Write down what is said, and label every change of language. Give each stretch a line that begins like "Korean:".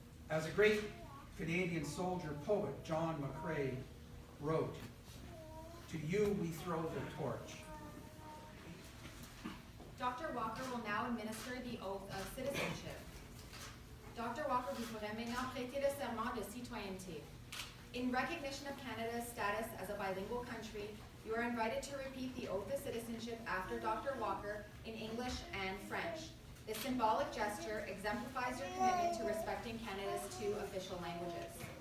English: As a great Canadian soldier poet, John McCrae, wrote, "To you we throw the torch." Dr. Walker will now administer the oath of citizenship. Dr.
French: Walker, vous pourrez maintenant prêter le serment de citoyenneté.
English: In recognition of Canada's status as a bilingual country, you are invited to repeat the oath of citizenship after Dr. Walker in English and French. This symbolic gesture exemplifies your commitment to respecting Canada's two official languages.